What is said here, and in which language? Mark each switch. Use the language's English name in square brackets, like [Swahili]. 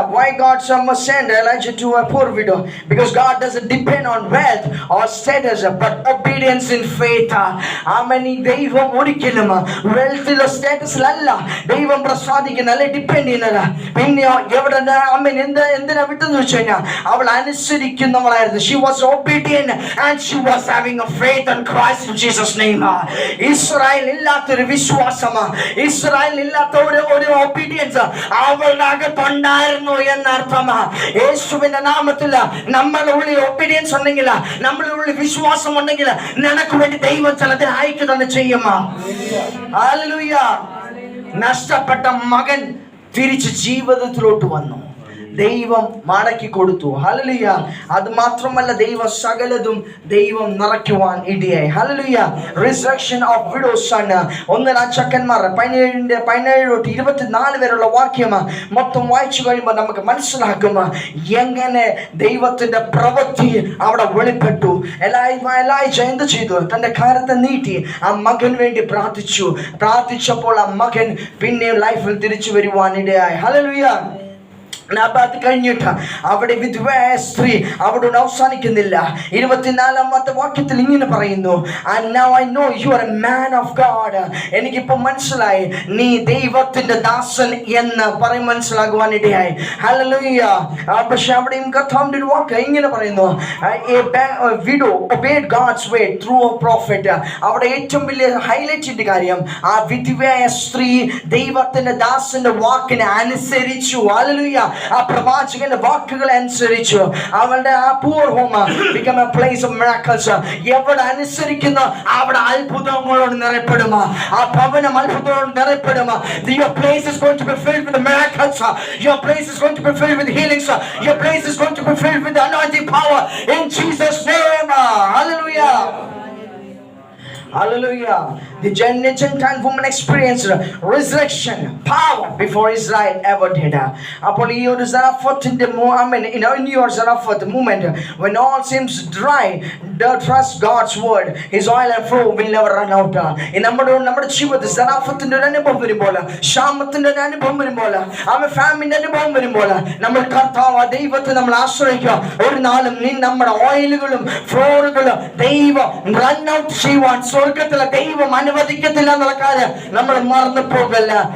[English] Why God must send Elijah to a poor widow? Because God doesn't depend on wealth or status, but obedience in faith. Amen. [Malayalam] ദൈവം ഒരിക്കലും വെൽത്തിലോ സ്റ്റാറ്റസിലല്ല ദൈവം പ്രസാദിക്കുന്നല്ല, depend ചെയ്യുന്നത്. പിന്നെ എവിടെ അമ്മൻ എന്തിനാ വിട്ടെന്ന് വെച്ച് കഴിഞ്ഞാൽ അവൾ അനുസരിക്കുന്നവളായിരുന്നു. [English] She was obedient and she was having a faith in Christ in Jesus' name. [Malayalam] Israel ഇല്ലാത്തൊരു വിശ്വാസം, ഇസ്രായേൽ ഇല്ലാത്ത ഒരു ഒബീഡിയൻസ് അവളുടെ അകത്തുണ്ടായിരുന്നു എന്നർത്ഥം. യേശുവിന്റെ നാമത്തിൽ നമ്മളുടെ ഉള്ളിൽ ഒബീഡിയൻസ് ഉണ്ടെങ്കിൽ, നമ്മളുടെ ഉള്ളിൽ വിശ്വാസം ഉണ്ടെങ്കിൽ നിനക്ക് വേണ്ടി ദൈവം ചിലതിന് അയക്കുക തന്നെ ചെയ്യും. ഹല്ലേലൂയ. നഷ്ടപ്പെട്ട മകൻ തിരിച്ച് ജീവിതത്തിലോട്ട് വന്നു. ദൈവം മടക്കി കൊടുത്തു. ഹല്ലേലൂയ. അത് മാത്രമല്ല ദൈവം സകലതും ദൈവം നിറയ്ക്കുവാൻ ഇടയായി. Hallelujah. [English] Resurrection of widow's son. [Malayalam] 1 രാജാക്കന്മാർ 17-24 വരെയുള്ള വാക്യം മൊത്തം വായിച്ചു കഴിയുമ്പോൾ നമുക്ക് മനസ്സിലാക്കും എങ്ങനെ ദൈവത്തിന്റെ പ്രവൃത്തി അവിടെ വെളിപ്പെട്ടു. എലൈജ എന്ത് ചെയ്തു? തന്റെ കരത്തെ നീട്ടി ആ മകൻ വേണ്ടി പ്രാർത്ഥിച്ചപ്പോൾ ആ മകൻ പിന്നെയും ലൈഫിൽ തിരിച്ചു വരുവാൻ ഇടയായി. ഹല്ലേലൂയ. അത് കഴിഞ്ഞിട്ട് അവിടെ വിധവയായ സ്ത്രീ അവിടെ അവസാനിക്കുന്നില്ല. 24-ാമത്തെ വാക്യത്തിൽ ഇങ്ങനെ പറയുന്നു, [English] and now I know you are a man of God. [Malayalam] എനിക്കിപ്പോ മനസ്സിലായി നീ ദൈവത്തിന്റെ ദാസൻ എന്ന് പറയും മനസ്സിലാകുവാൻ ഇടയായി. ഹല്ലേലൂയ. പക്ഷെ അവിടെയും കർത്താവിന്റെ ഒരു വാക്ക് ഇങ്ങനെ പറയുന്നു, [English] a widow obeyed God's way through a prophet. [Malayalam] അവിടെ ഏറ്റവും വലിയ ഹൈലൈറ്റിന്റെ കാര്യം ആ വിധവയായ സ്ത്രീ ദൈവത്തിന്റെ ദാസന്റെ വാക്കിനെ അനുസരിച്ചു. ഹല്ലേലൂയ. ആ പ്രവാചകന്റെ വാക്കുകളെ അനുസരിച്ചു. അവളുടെ ആ [English] poor home become a place of miracles. [Malayalam] എവിടെ അനുസരിക്കുന്നു അവിടെ അത്ഭുതങ്ങളോട് നിറയപ്പെടും. ആ ഭവനം അത്ഭുതങ്ങളോട് നിറയപ്പെടും. [English] Your place is going to be filled with miracles. Your place is going to be filled with healings. Your place is going to be filled with anointing power in Jesus' name. Hallelujah. Hallelujah. The Gentile woman experienced resurrection power before Israel ever did. [Malayalam] അപ്പോൾ ഈ ഒരു Zarephathന്റെ [English] in your Zarephath moment, when all seems dry, trust God's word. His oil and flow will never run out. [Malayalam] നമ്മുടെ ജീവിതത്തിൽ Zarephathന്റെ ഒരു അനുഭവം വരുമ്പോൾ, ക്ഷാമത്തിന്റെ ഒരു അനുഭവം വരുമ്പോൾ, ഫാമിന്റെ അനുഭവം വരുമ്പോൾ, നമ്മൾ കർത്താവ് ദൈവത്തെ നമ്മൾ ആശ്രയിക്കുക. ഒരു നാളും നമ്മുടെ ഓയിലുകളും ഫ്ലോറുകളും ദൈവം റൺ ഔട്ട് ചെയ്യുവാൻ സ്വർഗത്തിലെ ദൈവം അനുവദിക്കത്തില്ല എന്നുള്ള കാര്യം നമ്മൾ മറന്നു പോകല്ല.